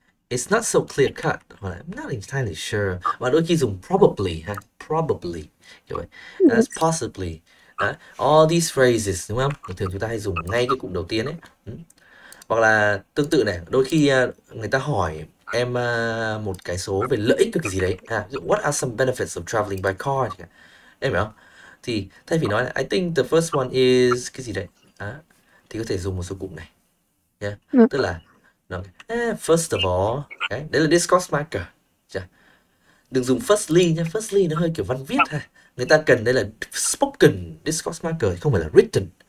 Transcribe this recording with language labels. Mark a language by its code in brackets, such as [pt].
[en] It's not so clear cut, [vi] hoặc là [en] I'm not entirely sure. [vi] Và đôi khi dùng [en] probably ha, probably [vi] kiểu vậy. [en] That's Yes. possibly. [vi] Đấy. [en] All these phrases, [vi] đúng không? Thường chúng ta hay dùng ngay cái cụm đầu tiên ấy. Hoặc là tương tự này, đôi khi người ta hỏi em một cái số về lợi ích của cái gì đấy. [en] Ví dụ, what are some benefits of traveling by car? [vi] Em hiểu không? Thì thay vì nói là [en] I think the first one is [vi] cái gì đấy, thì có thể dùng một số cụm này nha. Dạ. Tức là nó, first of all, đấy là discourse marker. Đừng dùng firstly nhé, firstly nó hơi kiểu văn viết ha. Người ta cần đây là spoken discourse marker, không phải là written.